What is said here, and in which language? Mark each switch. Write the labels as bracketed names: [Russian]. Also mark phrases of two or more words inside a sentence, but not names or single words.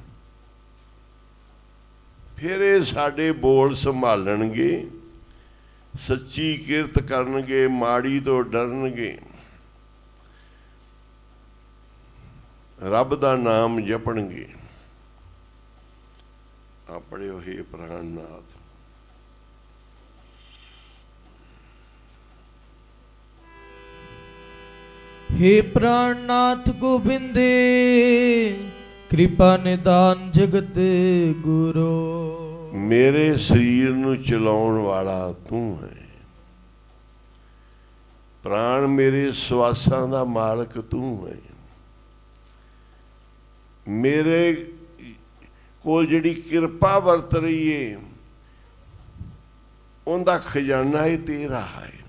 [Punjabi] ਫਿਰ ਇਹ ਸਾਡੇ ਬੋਲ ਸੰਭਾਲਣਗੇ, ਸੱਚੀ ਕਿਰਤ ਕਰਨਗੇ, ਮਾੜੀ ਤੋਂ ਡਰਨਗੇ, ਰੱਬ ਦਾ ਨਾਮ ਜਪਣਗੇ। ਆਪਣੇ ਉਹੇ ਪ੍ਰਾਣਨਾਥ। [Sanskrit] हे प्राणनाथ गोविंदे कृपा निदान जगत गुरु। [Punjabi] ਮੇਰੇ ਸ਼ਰੀਰ ਨੂੰ ਚਲਾਉਣ ਵਾਲਾ ਤੂੰ ਹੈਂ, ਪ੍ਰਾਣ ਮੇਰੇ ਸ਼ਵਾਸਾਂ ਦਾ ਮਾਲਕ ਤੂੰ ਹੈਂ। ਮੇਰੇ ਕੋਲ ਜਿਹੜੀ ਕਿਰਪਾ ਵਰਤ ਰਹੀ ਹੈ [Hindi] उनका खजाना ही तेरा है।